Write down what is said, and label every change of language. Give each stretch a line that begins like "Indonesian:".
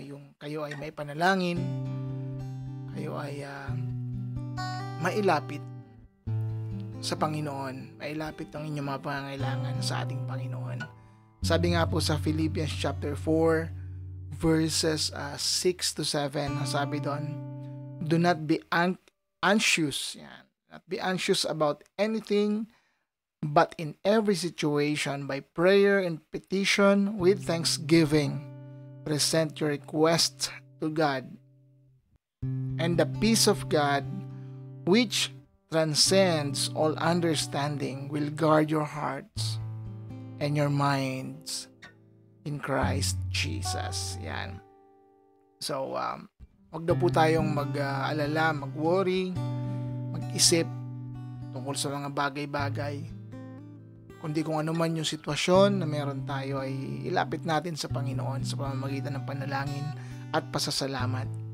Filipino: Yung kayo ay may panalangin, kayo ay mailapit sa Panginoon, mailapit ang inyong mga pangangailangan sa ating Panginoon. Sabi nga po sa Philippians chapter 4 verses 6 to 7, sabi doon,
English: do not be anxious, not be anxious about anything, but in every situation by prayer and petition with thanksgiving present your request to God, and the peace of God which transcends all understanding will guard your hearts and your minds in Christ Jesus.
Filipino: Yan. So, wag na po tayong mag-alala, mag-worry, mag-isip tungkol sa mga bagay-bagay. Kundi kung ano man yung sitwasyon na meron tayo, ay ilapit natin sa Panginoon sa pamamagitan ng panalangin at pasasalamat.